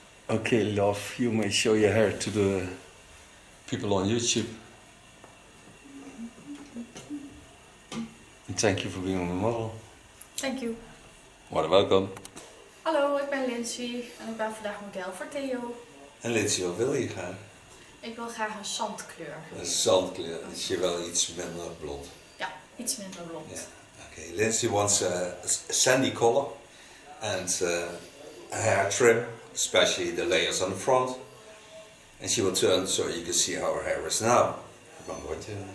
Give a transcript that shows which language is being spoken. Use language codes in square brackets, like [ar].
[en] Okay, love, you may show your hair to the people on YouTube. And thank you for being on the model. Thank you. [nl] What welkom. Hallo, ik ben Lindsey en ik ben vandaag model voor Theo. En Lindsey, wat wil je graag? Ik wil graag een zandkleur. Een zandkleur, is je wel iets minder blond. Ja, iets minder blond. [en] Yeah. Okay, Lindsey wants a sandy color and a hair trim, especially the layers on the front. And she will turn so you can see how her hair is now. I'm going to.